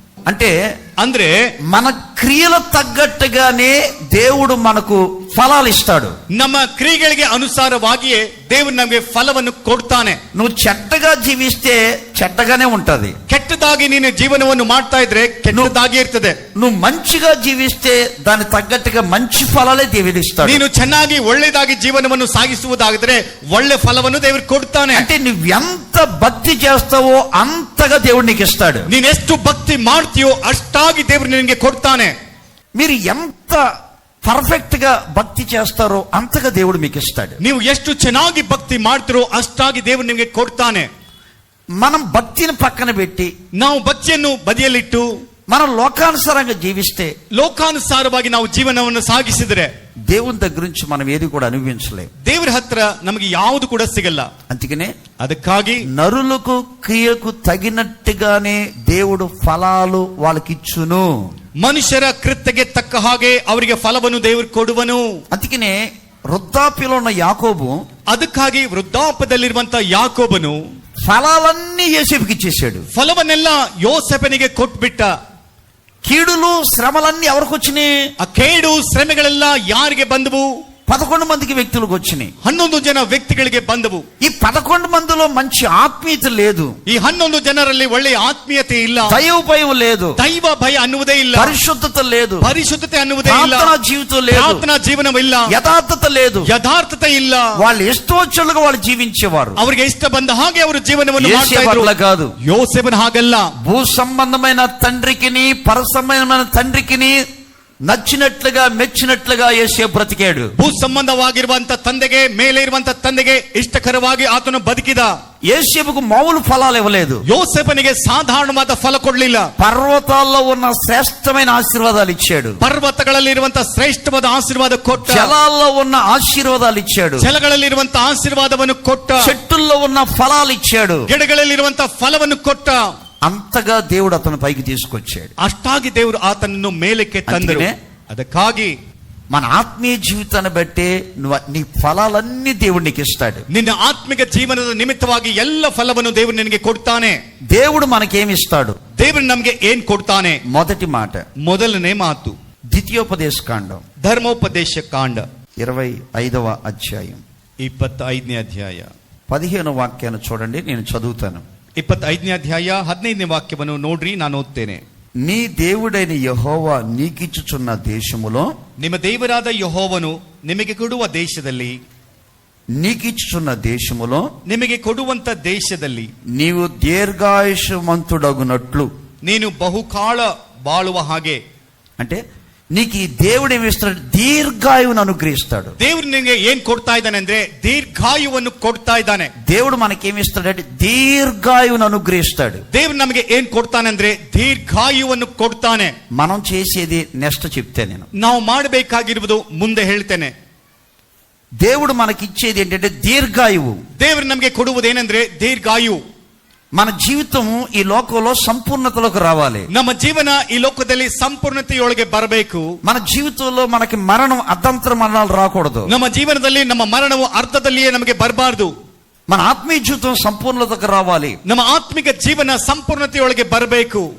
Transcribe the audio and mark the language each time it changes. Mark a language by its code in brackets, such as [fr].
[te] అంటే మన క్రియల తగ్గట్టుగానే దేవుడు మనకు ఫలాలు ఇస్తాడు. [kn] ನಮ್ಮ ಕ್ರಿಯೆಗಳಿಗೆ ಅನುಸಾರವಾಗಿಯೇ ದೇವರು ನಮಗೆ ಫಲವನ್ನು ಕೊಡ್ತಾನೆ. [te] నువ్వు చెడ్డగా జీవిస్తే చెడ్డగానే ఉంటది. [kn] ಕೆಟ್ಟದಾಗಿ ನೀನು ಜೀವನವನ್ನು ಮಾಡ್ತಾ ಇದ್ರೆ ಕೆಟ್ಟದಾಗಿ ಇರ್ತದೆ. [te] నువ్వు మంచిగా జీవిస్తే దాని తగ్గట్టుగా మంచి ఫలాలే దేవుడు ఇస్తాడు. [kn] ನೀನು ಚೆನ್ನಾಗಿ ಒಳ್ಳೆದಾಗಿ ಜೀವನವನ್ನು ಸಾಗಿಸುವುದಾಗಿದ್ರೆ ಒಳ್ಳೆ ಫಲವನ್ನು ದೇವರು ಕೊಡ್ತಾನೆ. [te] అంటే నువ్వు ఎంత భక్తి చేస్తావో అంతగా దేవుడు నీకు ఇస్తాడు. [kn] ನೀನು ಎಷ್ಟು ಭಕ್ತಿ ಮಾಡ್ತೀಯೋ ಅಷ್ಟಾಗಿ ದೇವರು ನಿನಗೆ ಕೊಡ್ತಾನೆ. [te] మీరు ఎంత పర్ఫెక్ట్ గా భక్తి చేస్తారో అంతగా దేవుడు మీకు ఇస్తాడు. [kn] ನೀವು ಎಷ್ಟು ಚೆನ್ನಾಗಿ ಭಕ್ತಿ ಮಾಡ್ತಿರೋ ಅಷ್ಟಾಗಿ ದೇವರು ನಿಮಗೆ ಕೊಡ್ತಾನೆ. [te] మనం భక్తిని పక్కన పెట్టి [kn] ನಾವು ಭಕ್ತಿಯನ್ನು ಬದಿಯಲ್ಲಿಟ್ಟು [te] మనం లోకానుసారంగా జీవిస్తే, [kn] ಲೋಕಾನುಸಾರವಾಗಿ ನಾವು ಜೀವನವನ್ನು ಸಾಗಿಸಿದರೆ [te] దేవుని దగ్గర నుంచి మనం ఏది కూడా అనుభవించలేం. [kn] ದೇವರ ಹತ್ರ ನಮಗೆ ಯಾವುದು ಕೂಡ ಸಿಗಲ್ಲ. [te] అందుకనే [kn] ಅದಕ್ಕಾಗಿ [te] నరులకు క్రియకు తగినట్టుగానే దేవుడు ఫలాలు వాళ్ళకిచ్చును. [kn] ಮನುಷ್ಯರ ಕೃತ್ಯಕ್ಕೆ ತಕ್ಕ ಹಾಗೆ ಅವರಿಗೆ ಫಲವನ್ನು ದೇವರು ಕೊಡುವನು. [te] అందుకనే వృద్ధాప్యలో ఉన్న యాకోబు, [kn] ಅದಕ್ಕಾಗಿ ವೃದ್ಧಾಪ್ಯದಲ್ಲಿರುವಂತ ಯಾಕೋಬನು [te] ఫలాలన్నీ యోసేపుకి ఇచ్చేసాడు. [kn] ಫಲವನ್ನೆಲ್ಲ ಯೋಸೆಫನಿಗೆ ಕೊಟ್ಬಿಟ್ಟ. [te] కీడులు శ్రమలన్నీ ఎవరికి వచ్చినాయి? [kn] ಆ ಕೇಡು ಶ್ರಮೆಗಳೆಲ್ಲ ಯಾರಿಗೆ ಬಂದವು? [te] 11 మందికి వ్యక్తులకు వచ్చినాయి. [kn] 11 ಜನ ವ್ಯಕ್ತಿಗಳಿಗೆ ಬಂದವು. [te] ఈ 11 మందిలో మంచి ఆత్మీయత లేదు. [kn] ಈ 11 ಜನರಲ್ಲಿ ಒಳ್ಳೆಯ ಆತ್ಮೀಯತೆ ಇಲ್ಲ. [te] దైవ భయం లేదు. [kn] ದೈವ ಭಯ ಅನ್ನುವುದೇ ಇಲ್ಲ. [te] పరిశుద్ధత లేదు. [kn] ಪರಿಶುದ್ಧತೆ ಅನ್ನುವುದೇ ಇಲ್ಲ. [te] ప్రార్థనా జీవితం లేదు. [kn] ಪ್ರಾರ್ಥನಾ ಜೀವನವಿಲ್ಲ. [te] యథార్థత లేదు. [kn] ಯಥಾರ್ಥತೆ ಇಲ್ಲ. [te] వాళ్ళు ఇష్టోచ్చలుగా వాళ్ళు జీవించేవారు. [kn] ಅವರಿಗೆ ಇಷ್ಟ ಬಂದ ಹಾಗೆ ಅವರು ಜೀವನವನ್ನು ಮಾಡ್ತಾ ಇದ್ರು. [te] కాదు, [kn] ಯೋಸೇಫನ ಹಾಗಲ್ಲ. [te] భూ సంబంధమైన తండ్రికిని పర సంబంధమైన తండ్రికిని నచ్చినట్లుగా మెచ్చినట్లుగా యేసు బ్రతికాడు. [kn] ಭೂ ಸಂಬಂಧವಾಗಿರುವಂತ ತಂದೆಗೆ, ಮೇಲೆ ಇರುವಂತ ತಂದೆಗೆ ಇಷ್ಟಕರವಾಗಿ ಆತನು ಬದುಕಿದ. [te] యేసేపుకు మామూలు ఫలాలు ఇవ్వలేదు. [kn] ಯೋಸೇಫನಿಗೆ ಸಾಧಾರಣವಾದ ಫಲ ಕೊಡಲಿಲ್ಲ. [te] పర్వతాల్లో ఉన్న శ్రేష్టమైన ఆశీర్వాదాలు ఇచ్చాడు. [kn] ಪರ್ವತಗಳಲ್ಲಿ ಇರುವಂತ ಶ್ರೇಷ್ಠವಾದ ಆಶೀರ್ವಾದ ಕೊಟ್ಟ. [te] జలాల్లో ఉన్న ఆశీర్వాదాలు ఇచ్చాడు. [kn] ಜಲಗಳಲ್ಲಿ ಇರುವಂತ ಆಶೀರ್ವಾದವನ್ನು ಕೊಟ್ಟ. [te] చెట్టుల్లో ఉన్న ఫలాలు ఇచ్చాడు. [kn] ಗಿಡಗಳಲ್ಲಿ ಇರುವಂತ ಫಲವನ್ನು ಕೊಟ್ಟ. [te] అంతగా దేవుడు అతను పైకి తీసుకొచ్చాడు. [kn] ಅಷ್ಟಾಗಿ ದೇವರು ಆತನನ್ನು ಮೇಲಕ್ಕೆ ತಂದರು. ಅದಕ್ಕಾಗಿ [te] మన ఆత్మీయ జీవితాన్ని బట్టి నీ ఫలాలన్నీ దేవుడు నీకు ఇస్తాడు. [kn] ನಿನ್ನ ಆತ್ಮಿಕ ಜೀವನದ ನಿಮಿತ್ತವಾಗಿ ಎಲ್ಲ ಫಲವನ್ನು ದೇವರು ನಿನಗೆ ಕೊಡ್ತಾನೆ. [te] దేవుడు మనకేమి ఇస్తాడు? [kn] ದೇವರು ನಮಗೆ ಏನ್ ಕೊಡ್ತಾನೆ? [te] మొదటి మాట, [kn] ಮೊದಲನೇ ಮಾತು [te] ద్వితీయోపదేశ కాండం [kn] ಧರ್ಮೋಪದೇಶ ಕಾಂಡ [te] 25వ అధ్యాయం [kn] 25ನೇ ಅಧ್ಯಾಯ [te] 15వ వాక్యాన్ని చూడండి, నేను చదువుతాను. [kn] 25ನೇ ಅಧ್ಯಾಯ 15ನೇ ವಾಕ್ಯವನ್ನು ನೋಡ್ರಿ, ನಾನು ಓದ್ತೇನೆ. [te] నీ దేవుడైన యెహోవా నీకిచ్చుచున్న దేశములో, [kn] ನಿಮ್ಮ ದೇವರಾದ ಯೆಹೋವನು ನಿಮಗೆ ಕೊಡುವ ದೇಶದಲ್ಲಿ, [te] నీకిచ్చుచున్న దేశములో [kn] ನಿಮಗೆ ಕೊಡುವಂತ ದೇಶದಲ್ಲಿ [te] నీవు దీర్ఘాయుష్మంతుడగునట్లు, [kn] ನೀನು ಬಹುಕಾಲ ಬಾಳುವ ಹಾಗೆ. [te] అంటే నీకు ఈ దేవుడు ఏమి ఇస్తాడు? దీర్ఘాయువును అనుగ్రహిస్తాడు. [kn] దేవుడు ನಿನಗೆ ಏನ್ ಕೊಡ್ತಾ ಇದ್ದಾನೆ ಅಂದ್ರೆ ದೀರ್ಘಾಯುವನ್ನು ಕೊಡ್ತಾ ಇದ್ದಾನೆ. [te] దేవుడు మనకేమి ఇస్తాడంటే దీర్ఘాయువును అనుగ్రహిస్తాడు. [kn] దేవుడు ನಮಗೆ ಏನ್ ಕೊಡ್ತಾನೆ ಅಂದ್ರೆ ದೀರ್ಘಾಯುವನ್ನು ಕೊಡ್ತಾನೆ. [te] మనం చేసేది నెక్స్ట్ చెప్తే నేను [kn] ನಾವು ಮಾಡಬೇಕಾಗಿರುವುದು ಮುಂದೆ ಹೇಳ್ತೇನೆ. [te] దేవుడు మనకిచ్చేది ఏంటంటే దీర్ఘాయువు. [kn] ದೇವರು ನಮಗೆ ಕೊಡುವುದೇನೆಂದ್ರೆ ದೀರ್ಘಾಯು. [te] మన జీవితం ఈ లోకంలో సంపూర్ణతలోకి రావాలి. [kn] ನಮ್ಮ ಜೀವನ ಈ ಲೋಕದಲ್ಲಿ ಸಂಪೂರ್ಣತೆಯೊಳಗೆ ಬರಬೇಕು. [te] మన జీవితంలో మనకి మరణం అర్ధంతర మరణాలు రాకూడదు. [kn] ನಮ್ಮ ಜೀವನದಲ್ಲಿ ನಮ್ಮ ಮರಣವು ಅರ್ಧದಲ್ಲಿಯೇ ನಮಗೆ ಬರಬಾರದು. [te] మన ఆత్మీయ జీవితం సంపూర్ణతకు రావాలి. [kn] ನಮ್ಮ ಆತ್ಮಿಕ ಜೀವನ ಸಂಪೂರ್ಣತೆಯೊಳಗೆ ಬರಬೇಕು.